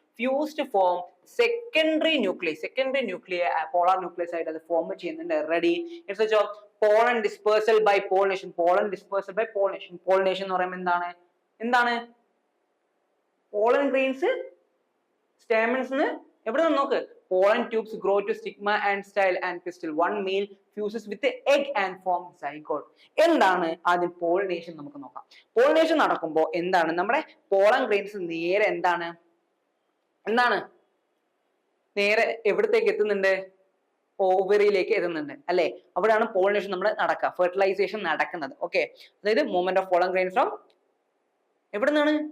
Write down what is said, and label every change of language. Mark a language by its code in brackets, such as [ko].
[ml] Fuse to form secondary nuclei. Secondary nuclei polar nucleus ആയിട്ട് അത് form ചെയ്യുന്നുണ്ട്. Ready? എടുത്ത് വെച്ചോ. Pollen dispersal by pollination. Pollen dispersal by pollination. Pollination എന്ന് പറയുമ്പോൾ എന്താണ്? പോളൻ ഗ്രെയിൻസ് സ്റ്റാമൻസ് എവിടെ നിന്ന് നോക്ക്. [en] Pollen tubes grow to stigma and style and pistil. One male fuses with the egg and form zygote. [ml] എന്താണ് ആദ്യം പോളിനേഷൻ നമുക്ക് നോക്കാം. പോളിനേഷൻ നടക്കുമ്പോൾ എന്താണ് നമ്മുടെ പോളൻ ഗ്രെയിൻസ് നേരെ എന്താണ് നേരെ എവിടത്തേക്ക് എത്തുന്നുണ്ട്? ഓവറിയിലേക്ക് എത്തുന്നുണ്ട് അല്ലെ? അവിടെയാണ് പോളിനേഷൻ നമ്മൾ നടക്കുക, ഫെർട്ടിലൈസേഷൻ നടക്കുന്നത്. ഓക്കെ, അതായത് movement of pollen grains from എവിടെ നിന്നാണ്?